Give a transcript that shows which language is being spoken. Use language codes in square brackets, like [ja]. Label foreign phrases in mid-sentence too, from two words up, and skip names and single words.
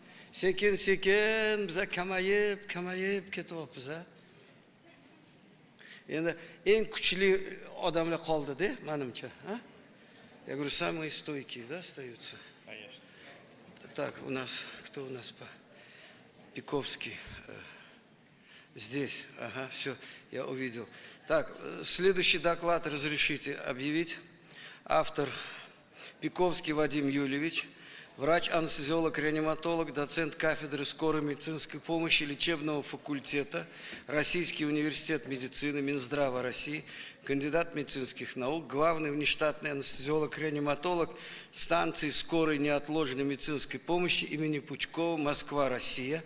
[uz] Sekin sekin biza kamayib ketyapmiz. Endi eng kuchli odamlar qoldi-da, menimcha, ha? [ru] Я говорю, самые стойкие, да, остаются? Конечно. Так, у нас, кто у нас по? Пиковский. Здесь, ага, все, я увидел. Так, следующий доклад разрешите объявить. Автор Пиковский Вадим Юльевич, врач-анестезиолог-реаниматолог, доцент кафедры скорой медицинской помощи лечебного факультета, Российский университет медицины, Минздрава России, кандидат медицинских наук, главный внештатный анестезиолог-реаниматолог станции скорой неотложной медицинской помощи имени Пучкова, Москва, Россия.